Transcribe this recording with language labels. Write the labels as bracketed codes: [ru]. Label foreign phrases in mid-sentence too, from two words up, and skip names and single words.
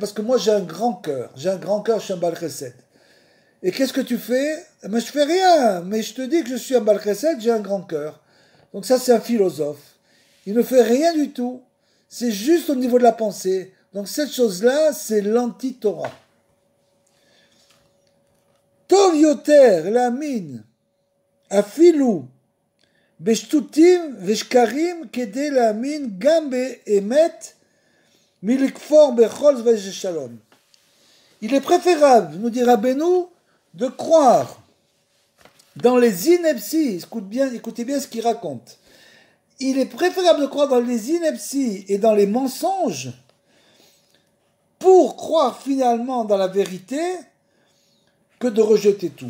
[fr] Parce que moi j'ai un grand cœur. J'ai un grand cœur, je suis un [he] בעל חסד. [fr] Et qu'est-ce que tu fais? Mais je fais rien. Mais je te dis que je suis un [he] בעל חסד, [fr] j'ai un grand cœur. Donc ça, c'est un philosophe. Il ne fait rien du tout. C'est juste au niveau de la pensée. Donc cette chose-là, c'est l'anti-Torah. [he] טוב יותר להאמין אפילו בשטותים ושקרים כדי להאמין גם באמת מלכפור בכל ושלום. [fr] Il est préférable, nous dit Rabbeinu, de croire dans les inepties. Écoutez bien ce qu'il raconte. il est préférable de croire dans les inepties et dans les mensonges pour croire finalement dans la vérité que de rejeter tout.